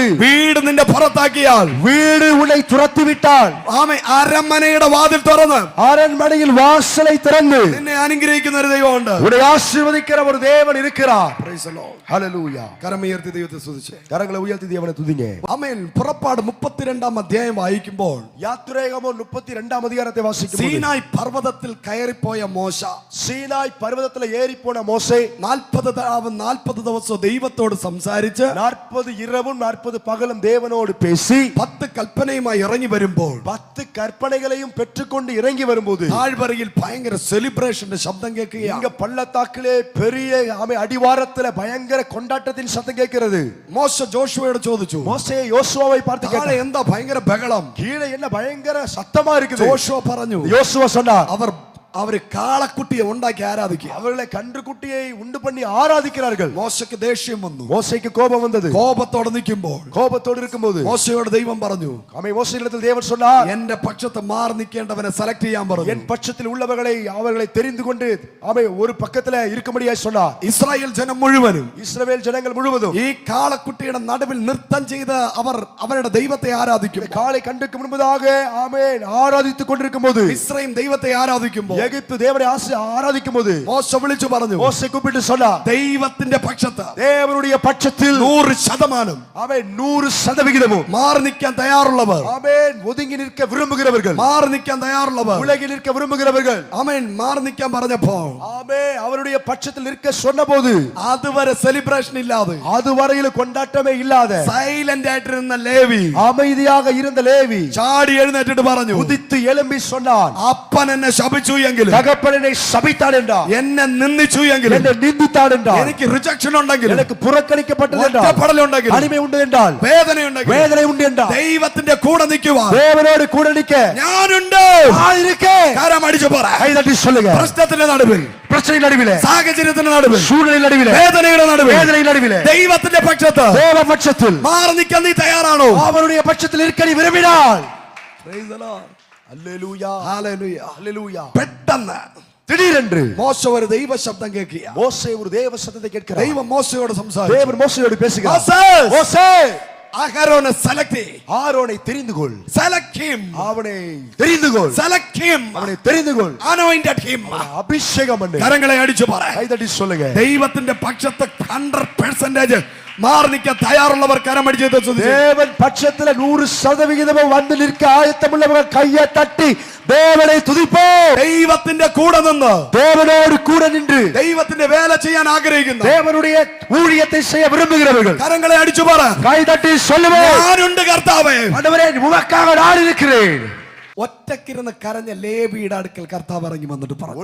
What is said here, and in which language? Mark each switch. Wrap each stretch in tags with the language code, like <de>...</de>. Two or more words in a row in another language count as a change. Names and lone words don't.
<ml>വീട് നിന്റെ പുറത്താക്കിയാൽ,</ml> <ta>வீடு உன்னை துரத்தி விட்டால்,</ta> <ml>ആമേ അരമനയുടെ വാതിൽ തുറന്ന്</ml> <ta>அரண்மனையில் வாசலை திறந்து</ta> <ml>നിന്നെ അനുഗ്രഹിക്കുന്ന ഒരു ദൈവമുണ്ട്.</ml> <ta>உன்னை ஆசீர்வதிக்கிற ஒரு தேவன் இருக்கிறார்.</ta> <en>Praise the Lord.</en> <ta>ஹல்லேலூயா.</ta> <ml>കരമുയർത്തി ദൈവത്തെ സ്തുതിച്ച്.</ml> <ta>கரங்களை உயர்த்தி தேவனை துதிங்க.</ta> <ml>ആമേൻ. പുറപ്പാട് 32 അധ്യായം വായിക്കുമ്പോൾ,</ml> <ta>யாத்திராகமம் 32 அதிகாரத்தை வாசிக்கும்போது,</ta> <ml>സീനായ് പർവ്വതത്തിൽ കയറിപ്പോയ മോശ,</ml> <ta>சீனாய் பர்வதத்துல ஏறி போன மோசே</ta> <ml>40 ദിവസവും ദൈവത്തോട് സംസാരിച്ച്</ml> <ta>40 இரவும் 40 பகலும் தேவனோடு பேசி</ta> <ml>10 കൽപ്പനയുമായി ഇറങ്ങി വരുമ്പോൾ,</ml> <ta>10 கற்பனைகளையும் பெற்றுக்கொண்டு இறங்கி வரும்போது,</ta> <ml>താഴ്വരയിൽ ഭയങ്കര സെലിബ്രേഷന്റെ ശബ്ദം കേൾക്കുകയാണ്.</ml> <ta>இங்க பள்ளத்தாக்கிலே பெரிய அடிவாரத்துல பயங்கர கொண்டாட்டத்தின் சத்தம் கேட்கிறது.</ta> <ml>മോശ ജോഷുവയോട് ചോദിച്ചു,</ml> <ta>மோசே யோசுவாவை பார்த்து</ta> <ml>താഴെ</ml> <ta>கேட்டார்,</ta> <ml>എന്താ ഭയങ്കര ബഹളം?</ml> <ta>கீழே என்ன பயங்கர சத்தமா இருக்குது?</ta> <ml>ജോഷുവ പറഞ്ഞു,</ml> <ta>யோசுவா சொன்னார்,</ta> <ml>അവര് കാളക്കുട്ടിയെ ഉണ്ടാക്കി ആരാധിക്കുക.</ml> <ta>அவர்களை கன்றுக்குட்டியை உண்டு பண்ணி ஆராதிக்கிறார்கள்.</ta> <ml>മോശയ്ക്ക് ദേഷ്യം വന്നു.</ml> <ta>மோசேக்கு கோபம் வந்தது.</ta> <ml>കോപത്തോടെ നിൽക്കുമ്പോൾ,</ml> <ta>கோபத்தோடு இருக்கும்போது</ta> <ml>മോശയോട് ദൈവം പറഞ്ഞു,</ml> <ta>மோசேயிடத்தில் தேவன் சொன்னார்,</ta> <ml>എന്റെ പക്ഷത്ത് മാറി നിൽക്കേണ്ടവനെ സെലക്ട് ചെയ്യാൻ പറഞ്ഞു.</ml> <ta>என் பட்சத்தில் உள்ளவர்களை அவர்களை தெரிந்து கொண்டு ஒரு பக்கத்துல இருக்கும்படியாய் சொன்னார்.</ta> <ml>ഇസ്രായേൽ ജനം മുഴുവനും,</ml> <ta>இஸ்ரவேல் ஜனங்கள் முழுவதும்</ta> <ml>ഈ കാളക്കുട്ടിയുടെ നടുവിൽ നൃത്തം ചെയ്ത് അവർ അവരുടെ ദൈവത്തെ ആരാധിക്കും.</ml> <ta>காளை கண்டுக்கு முன்பதாக ஆமென் ஆராதித்துக் கொண்டிருக்கும் போது,</ta> <ml>ഇസ്രായേൽ ദൈവത്തെ ആരാധിക്കുമ്പോൾ,</ml> <ta>எகிப்து தேவனை ஆராதிக்கும் போது,</ta> <ml>മോശ വിളിച്ചു പറഞ്ഞു,</ml> <ta>மோசே கூப்பிட்டு சொன்னார்,</ta> <ml>ദൈവത്തിന്റെ പക്ഷത്ത്,</ml> <ta>தேவனுடைய பட்சத்தில்</ta> <ml>100%</ml> <ta>ஆமென் 100%</ta> <ml>മാറി നിൽക്കാൻ തയ്യാറുള്ളവർ,</ml> <ta>ஆமென் ஒதுங்கி நிற்க விரும்புகிறவர்கள்,</ta> <ml>മാറി നിൽക്കാൻ തയ്യാറുള്ളവർ,</ml> <ta>விலகி நிற்க விரும்புகிறவர்கள்,</ta> <ml>ആമേൻ, മാറി നിൽക്കാൻ പറഞ്ഞപ്പോ,</ml> <ta>ஆமென் அவருடைய பட்சத்தில் நிற்க சொன்னபோது,</ta> <ml>അതുവരെ സെലിബ്രേഷൻ ഇല്ലാതെ,</ml> <ta>அதுவரையில் கொண்டாட்டமே இல்லாத</ta> <ml>സൈലന്റ് ആയിട്ടിരുന്ന ലേവി</ml> <ta>அமைதியாக இருந்த லேவி</ta> <ml>ചാടി എഴുന്നേറ്റിട്ട് പറഞ്ഞു,</ml> <ta>உதித்து எழும்பி சொன்னான்,</ta> <ml>അപ്പൻ എന്നെ ശപിച്ചു എങ്കിലും</ml> <ta>தகப்பனை சபித்தான் என்றால்</ta> <ml>എന്നെ നിന്ദിച്ചു എങ്കിലും</ml> <ta>என்னை நிந்தித்தான் என்றால்</ta> <ml>എനിക്ക് റിജക്ഷൻ ഉണ്ടെങ്കിൽ</ml> <ta>எனக்கு புறக்கணிக்கப்பட்டது என்றால்</ta> <ml>ഒറ്റപ്പെടൽ ഉണ്ടെങ്കിൽ</ml> <ta>தனிமை உண்டு என்றால்</ta> <ml>വേദന ഉണ്ടെങ്കിൽ</ml> <ta>வேதனை உண்டு என்றால்</ta> <ml>ദൈവത്തിന്റെ കൂടെ നിൽക്കുവാൻ</ml> <ta>தேவனோடு கூட நிற்க</ta> <ml>ഞാനുണ്ട്.</ml> <ta>நான் இருக்கேன்.</ta> <ml>കരം അടിച്ചു പറ.</ml> <ta>கை தட்டி சொல்லுங்க.</ta> <ml>പ്രശ്നത്തിന്റെ നടുവിൽ,</ml> <ta>பிரச்சனை நடுவிலே,</ta> <ml>സാഹചര്യത്തിന്റെ നടുവിൽ,</ml> <ta>சூழ்நிலை நடுவிலே,</ta> <ml>വേദനയുടെ നടുവിൽ,</ml> <ta>வேதனை நடுவிலே</ta> <ml>ദൈവത്തിന്റെ പക്ഷത്ത്</ml> <ta>தேவ பட்சத்தில்</ta> <ml>മാറി നിൽക്കാൻ നീ തയ്യാറാണോ?</ml> <ta>அவருடைய பட்சத்தில் இருக்க நீ விரும்பினால்</ta> <en>Praise the Lord.</en> <ta>அல்லேலூயா</ta> <en>Hallelujah.</en> <ta>அல்லேலூயா.</ta> <ml>പെട്ടെന്ന്</ml> <ta>திடீரென்று</ta> <ml>മോശ ഒരു ദൈവ ശബ്ദം കേൾക്കുക.</ml> <ta>மோசே ஒரு தேவ சத்தத்தை கேட்கிறார்.</ta> <ml>ദൈവം മോശയോട് സംസാരിച്ചു.</ml> <ta>தேவன் மோசேயோடு பேசுகிறார்.</ta> <en>Moses,</en> <ta>மோசே</ta> <ml>അഹരോനെ സെലക്ട് ചെയ്.</ml> <ta>ஆரோனை தெரிந்து கொள்.</ta> <en>Select him.</en> <ta>அவனை தெரிந்து கொள்.</ta> <en>Select him.</en> <ta>அவனை தெரிந்து கொள்.</ta> <en>Anointed him.</en> <ta>அபிஷேகம் பண்ணு.</ta> <ml>കരങ്ങളെ അടിച്ചു പറ.</ml> <ta>கை தட்டி சொல்லுங்க.</ta> <ml>ദൈവത്തിന്റെ പക്ഷത്ത് 100% മാറി നിൽക്കാൻ തയ്യാറുള്ളവർ കരമടിച്ച്</ml> <ta>தேவன் பட்சத்துல 100% வந்து நிற்க ஆயத்தமுள்ளவர்கள் கையை தட்டி தேவனை துதிப்போம்.</ta> <ml>ദൈവത്തിന്റെ കൂടെ നിന്ന്,</ml> <ta>தேவனோடு கூட நின்று</ta> <ml>ദൈവത്തിന്റെ വേല ചെയ്യാൻ ആഗ്രഹിക്കുന്നു</ml> <ta>தேவனுடைய ஊழியத்தை செய்ய விரும்புகிறவர்கள்</ta> <ml>കരങ്ങളെ അടിച്ചു പറ.</ml> <ta>கை தட்டி சொல்லுவேன்.</ta> <ml>ഞാനുണ്ട് കർത്താവേ.</ml> <ta>ஆண்டவரே உமக்காக நான் இருக்கிறேன்.</ta> <ml>ഒറ്റക്കിരുന്ന് കരഞ്ഞ ലേവിയുടെ അടുക്കൽ കർത്താവ് ഇറങ്ങി വന്നിട്ട് പറഞ്ഞു,</ml>